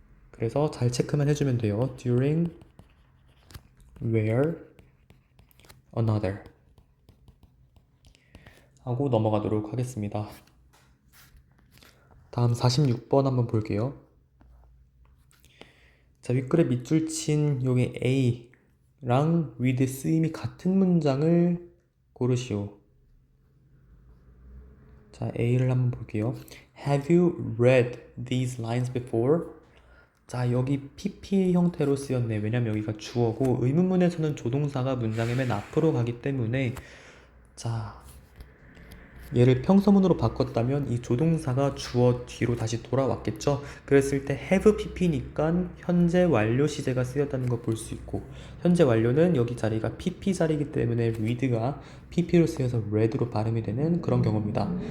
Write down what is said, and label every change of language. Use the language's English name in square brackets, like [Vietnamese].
[Korean] 그래서 잘 체크만 해주면 돼요. during, where, another 하고 넘어가도록 하겠습니다. 다음 46번 한번 볼게요. 자, 윗글에 밑줄 친 여기 A랑 with 쓰임이 같은 문장을 고르시오. 자, A를 한번 볼게요. [English] Have you read these lines before? [Korean] 자, 여기 PP 형태로 쓰였네. 왜냐면 여기가 주어고 의문문에서는 조동사가 문장의 맨 앞으로 가기 때문에, 자, 얘를 평서문으로 바꿨다면 이 조동사가 주어 뒤로 다시 돌아왔겠죠. 그랬을 때 have pp니까 현재 완료 시제가 쓰였다는 걸 볼 수 있고, 현재 완료는 여기 자리가 pp 자리이기 때문에 read가 pp로 쓰여서 read로 발음이 되는 그런 경우입니다.